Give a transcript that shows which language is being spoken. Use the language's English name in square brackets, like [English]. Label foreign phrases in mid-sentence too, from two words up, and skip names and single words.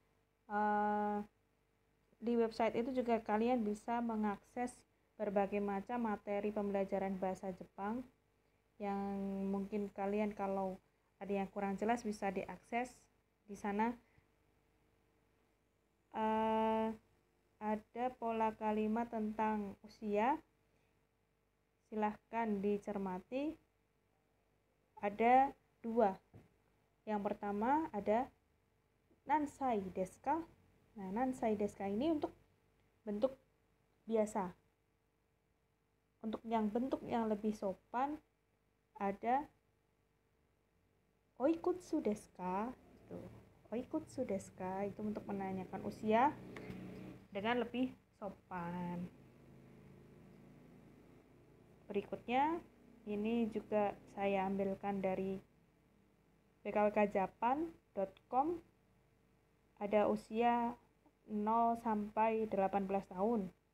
[Indonesian] Di website itu juga kalian bisa mengakses berbagai macam materi pembelajaran bahasa Jepang yang mungkin kalian kalau ada yang kurang jelas bisa diakses di sana. Ada pola kalimat tentang usia, silahkan dicermati. Ada dua. Yang pertama ada [Japanese] 何歳ですか. [Indonesian] Nah, [Japanese] 何歳ですか [Indonesian] ini untuk bentuk biasa. Untuk yang bentuk yang lebih sopan ada [Japanese] おいくつですか. おいくつですか [Indonesian] itu untuk menanyakan usia dengan lebih sopan. Berikutnya ini juga saya ambilkan dari bkwkjapan.com ada usia 0 sampai 18 tahun.